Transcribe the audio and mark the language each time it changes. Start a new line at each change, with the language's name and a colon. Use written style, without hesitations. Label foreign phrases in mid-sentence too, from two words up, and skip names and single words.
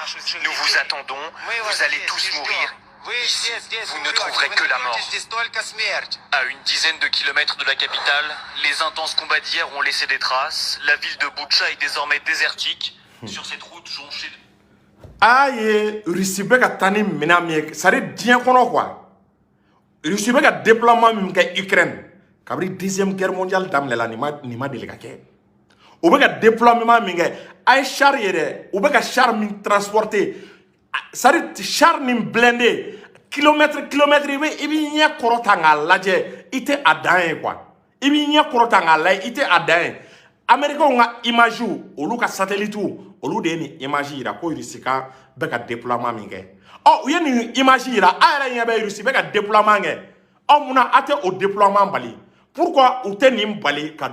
French: Nous vous attendons, vous allez tous mourir. Ici, vous ne trouverez que la mort. À une dizaine de kilomètres de la capitale, les intenses combats d'hier ont laissé des traces. La ville de Boutcha est désormais désertique. Sur cette route jonchée de... Aïe,
Bambara: Russie bɛ ka taa ni minɛn min ye
French: c'est à dire
Bambara: diɲɛ kɔnɔ quoi Russie bɛ ka déploiement min kɛ Ukraine kabiri
French: deuxième guerre mondiale
Bambara: daminɛ la nin ma deli ka kɛ o bɛ ka déploiement min kɛ a ye char ye dɛ o bɛ ka char min transporter
French: c'est à dire
Bambara: char nin blindé kilomètre i b'i ɲɛ kɔrɔta k'a lajɛ i tɛ a dan ye quoi i b'i ɲɛ kɔrɔta k'a lajɛ i tɛ a dan ye Américains ka image olu ka satellite olu de ni image ira ko Russie ka be ka déploiement min kɛ u ye ni image ira a yɛrɛ ɲɛ bɛ Russie be ka déploiement kɛ muna ate o déploiement bali pourquoi u tɛ nin bali ka